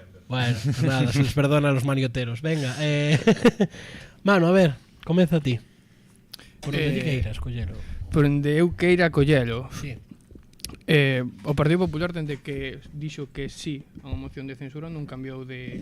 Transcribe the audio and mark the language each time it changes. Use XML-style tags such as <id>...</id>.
<es>Bueno, nada, se les perdona a los manioteros.</es> <gl>Venga, Mano, a ver, comeza a ti. Por onde queiras, collelo. Por onde eu queira collelo. Sí. O Partido Popular, dende que dixo que sí a unha moción de censura, non cambiou de...</gl>